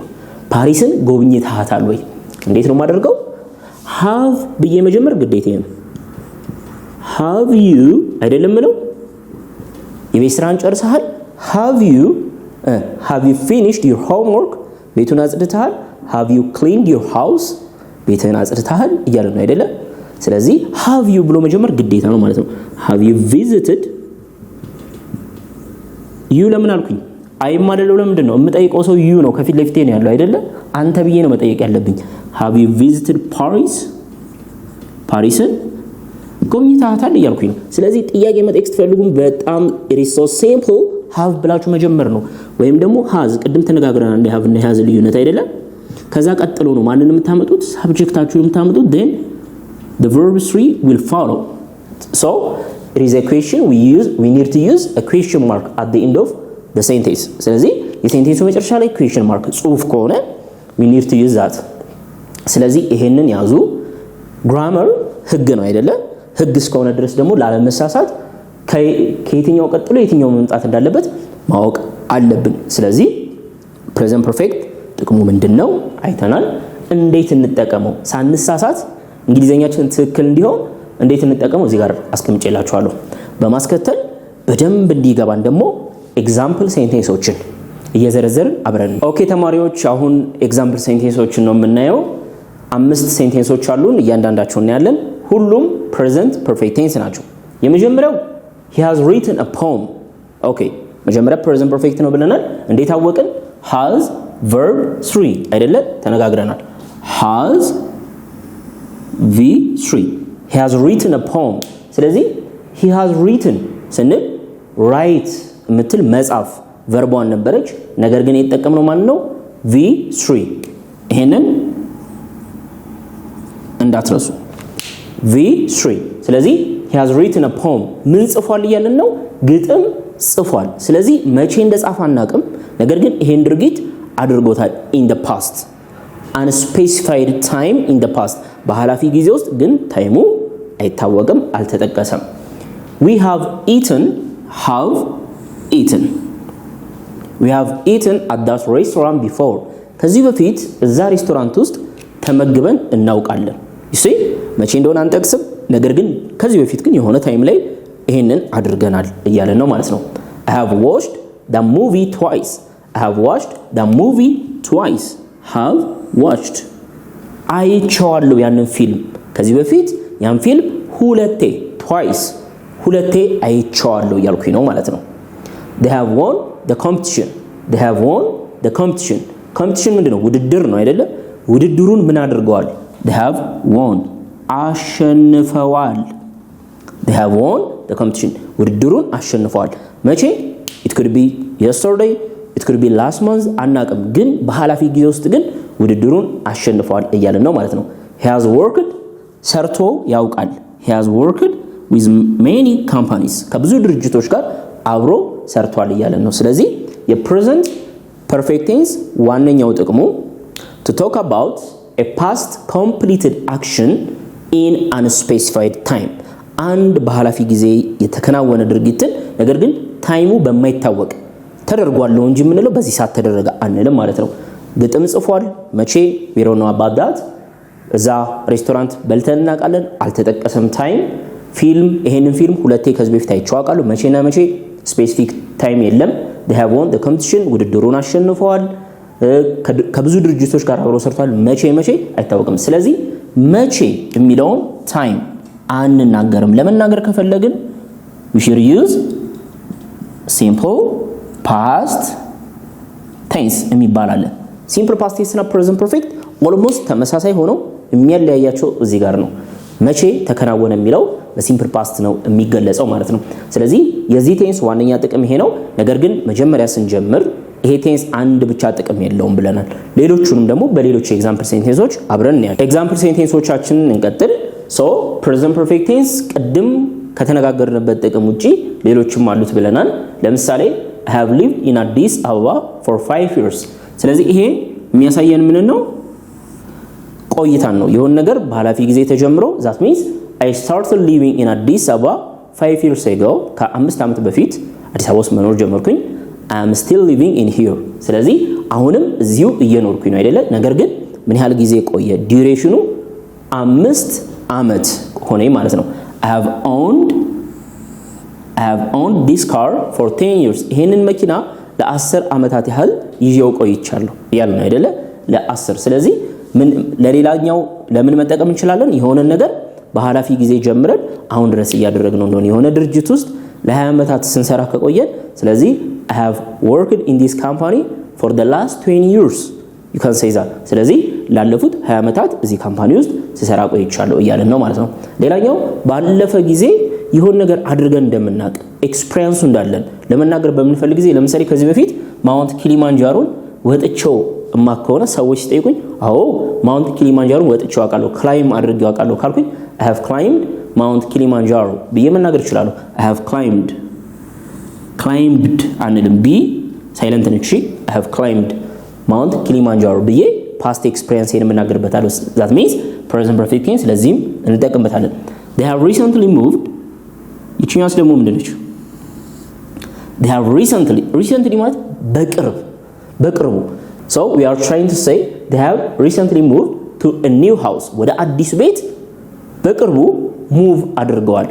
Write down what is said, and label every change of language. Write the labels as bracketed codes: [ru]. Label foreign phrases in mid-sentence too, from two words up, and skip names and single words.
[am] ፓሪስን ጎብኝተሃታል ወይ? እንዴት ነው የማደርገው? ሃቭ ብዬ መጀመር ግዴታ ነው። [en] have you [am] አይደለም ምለው የቤት ስራን ጨርሰሃል? [en] have you finished your homework? [am] ቤቱን አጽድተሃል? [en] have you cleaned your house? [am] ቤቱን አጽድተሃል እያለ ነው አይደለ? ስለዚህ [en] have you [am] ብሎ መጀመር ግዴታ ነው ማለት ነው። [en] have you visited? [am] you ለምን አልኩኝ? አይም አይደለም ለምንድን ነው የምጠይቀው? ሰው you ነው ከፊት ለፊቴ ነው ያለው አይደለ? አንተ ብዬ ነው መጠየቅ ያለብኝ። [en] have you visited Paris? [am] ፓሪስን ጎብኝተሃታል እያልኩኝ ነው። ስለዚህ ጥያቄ መጠየቅ ስትፈልጉም በጣም [en] it is so simple [am] have ብላችሁ መጀመር ነው። ወይም ደግሞ has ቅድም ተነጋግረናል እንደ have እና has ልዩነት አይደለም። ከዛ ቀጥሎ ነው ማንንም የምታመጡት ሳብጀክታችሁን የምታመጡት [en] then the verb 3 will follow. So it is a question we need to use a question mark at the end of the sentence. [am] ስለዚህ የሴንቴንሱ መጨረሻ ላይ [en] question mark [am] ጽሁፍ ከሆነ [en] we need to use that. [am] ስለዚህ ይሄንን ያዙ። grammar ህግ ነው አይደለ? ህግ እስከሆነ ድረስ ደግሞ ላለመሳሳት ከየትኛው ቀጥሎ የትኛው መምጣት እንዳለበት ማወቅ አለብን። ስለዚህ [en] present perfect [am] ጥቅሙ ምንድነው አይተናል። እንዴት እንጠቀመው ሳንሳሳት እንግሊዘኛችን ትክክል እንዲሆን እንዴት እንጠቀመው እዚህ ጋር አስቀምጬላችኋለሁ። በማስከተል በደንብ እንዲገባን ደግሞ [en] example sentences [am] እየዘረዘርን አብረን ኦኬ ተማሪዎች አሁን [en] example sentences [am] ነው የምናየው። 5 ሴንቴንሶች አሉን እያንዳንዳቸው እናያለን። ሁሉም [en] present perfect tense [am] ናቸው። የመጀመሪያው [en] he has written a poem. [am] ኦኬ መጀመሪያ [en] present perfect [am] ነው ብለናል። እንዴት አወቅን? [en] has verb 3 [am] አይደለ? ተነጋግረናል። [en] has v3 he has written a poem። [am] ስለዚህ [en] he has written [am] ስንል write የምትል መጻፍ ቨርቧን ነበረች። ነገር ግን የተጠቀምነው ማን ነው? v3 ይሄንን እንዳትረሱ v3 ስለዚህ [en] he has written a poem [am] ምን ጽፏል እያልን ነው? ግጥም ጽፏል። ስለዚህ መቼ እንደጻፈ አናውቅም። ነገር ግን ይሄን ድርጊት አድርጎታል [en] in the past unspecified time in the past [am] በሐላፊ ጊዜ ውስጥ ግን ታይሙ አይታወቅም አልተጠቀሰም። [en] we have eaten we have eaten at that restaurant before [am] ከዚህ በፊት እዛ ሬስቶራንት ውስጥ ተመግበን እናውቃለን። [en] you see [am] መቼ እንደሆነ አንጠቅስም። ነገር ግን ከዚህ በፊት ግን የሆነ ታይም ላይ ይሄንን አድርገናል እያለ ነው ማለት ነው። [en] I have watched the movie twice have [am] watched አይቼዋለሁ ያንን ፊልም ከዚህ በፊት ያን ፊልም ሁለቴ አይቼዋለሁ እያልኩኝ ነው ማለት ነው። [en] they have won the competition competition [am] ምንድነው? ውድድር ነው አይደለ? ውድድሩን ምን አድርገዋል? [en] they have won [am] አሸንፈዋል። [en] they have won the competition [am] ውድድሩን አሸንፈዋል። መቼ? [en] it could be yesterday it could be last month [am] አናውቅም። ግን በሐላፊ ጊዜ ውስጥ ግን ውድድሩን አሸንፈዋል እያልን ነው ማለት ነው። [en] he has worked [am] ሰርቶ ያውቃል። [en] he has worked with many companies [am] ከብዙ ድርጅቶች ጋር አብሮ ሰርቷል እያልን ነው። ስለዚህ [en] present perfect tense [am] ዋነኛው ጥቅሙ [en] to talk about a past completed action in unspecified time [am] አንድ በሐላፊ ጊዜ የተከናወነ ድርጊትን ነገር ግን ታይሙ በማይታወቅ ተደርጓል ነው እንጂ የምንለው በዚህ ሰዓት ተደረገ አንልም ማለት ነው። ግጥም ጽፏል። መቼ? [en] we don't know about that [am] እዛ ሬስቶራንት በልተን እናውቃለን አልተጠቀሰም ታይም። ፊልም ይሄንን ፊልም ሁለቴ ከዚህ በፊት አይቼው አውቃለሁ። መቼና መቼ? [en] specific time [am] የለም። [en] they have won the competition [am] ውድድሩን አሸንፈዋል። ከብዙ ድርጅቶች ጋር አብረው ሰርቷል። መቼ አይታወቅም። ስለዚህ መቼ የሚለውን ታይም አንናገርም። ለመናገር ከፈለግን [en] we should use simple past tense [am] የሚባል አለ። [en] simple past tense [am] እና [en] present perfect almost [am] ተመሳሳይ ሆነው የሚያለያያቸው እዚህ ጋር ነው። መቼ ተከናወነ የሚለው [en] simple past [am] ነው የሚገለጸው ማለት ነው። ስለዚህ የዚህ ቴንስ ዋነኛ ጥቅም ይሄ ነው። ነገር ግን መጀመሪያ ስንጀምር ይሄ ቴንስ አንድ ብቻ ጥቅም የለውም ብለናል። ሌሎቹንም ደግሞ በሌሎች [en] example sentences [am] አብረን እናያለን። [en] example sentences [am] እንቀጥል። [en] so present perfect tense [am] ቅድም ከተነጋገርንበት ጥቅም ውጪ ሌሎችም አሉት ብለናል። ለምሳሌ [en] I have lived in Addis Ababa for 5 years። [am] ስለዚህ ይሄ የሚያሳየን ምን ነው? ቆይታን ነው። የሆነ ነገር በኃላፊ ጊዜ ተጀምሮ [en] that means I started living in Addis Ababa 5 years ago። [am] ከ5 ዓመት በፊት አዲስ አበባ ውስጥ መኖር ጀመርኩኝ። [en] I am still living in here። [am] ስለዚህ አሁንም እዚሁ እየኖርኩኝ ነው አይደለ? ነገር ግን ምን ያህል ጊዜ ቆየ? ዲዩሬሽኑ 5 ዓመት ሆነ ማለት ነው። [en] I have owned this car for 10 years። [am] ይሄንን መኪና ለ10 ዓመታት ያህል ይዤው ቆይቻለሁ ያለ ነው አይደለ? ለ10። ስለዚህ ምን ለሌላኛው ለምን መጠቀም እንችላለን? የሆነ ነገር በኃላፊ ጊዜ ጀምረን አሁን ድረስ እያደረግነው እንደሆነ የሆነ ድርጅት ውስጥ ለ20 ዓመታት ስንሰራ ከቆየን ስለዚህ [en] I have worked in this company for the last 20 years you can say that። [am] ስለዚህ ላለፉት 20 ዓመታት እዚህ ካምፓኒ ውስጥ ስሰራ ቆይቻለሁ እያለን ነው ማለት ነው። ሌላኛው ባለፈ ጊዜ ይሆን ነገር አድርገን እንደምናቅ ኤክስፒሪየንሱ እንዳለን ለመናገር በምንፈልግ ጊዜ ለምሳሌ ከዚህ በፊት ማውንት ኪሊማንጃሮን ወጥቼው እማከሆነ ሰዎች ሲጠይቁኝ አዎ ማውንት ኪሊማንጃሮን ወጥቼው አውቃለሁ ክላይም አድርጌው አውቃለሁ ካልኩኝ [en] I have climbed Mount Kilimanjaro [am] ብዬ መናገር እችላለሁ። [en] I have climbed [am] አንልም [en] b silent [am] ነች። [en] I have climbed Mount Kilimanjaro [am] ብዬ [en] past experience [am] የምናገርበታለሁ። [en] that means present perfect tense [am] ለዚህም እንጠቀምበታለን። [en] They have recently moved [am] ይችኛውስ ደግሞ ምንድነች? [en] They have recently [am] ማለት በቅርቡ [en] so we are trying to say they have recently moved to a new house [am] ወደ አዲስ ቤት በቅርቡ ሙቭ አድርገዋል።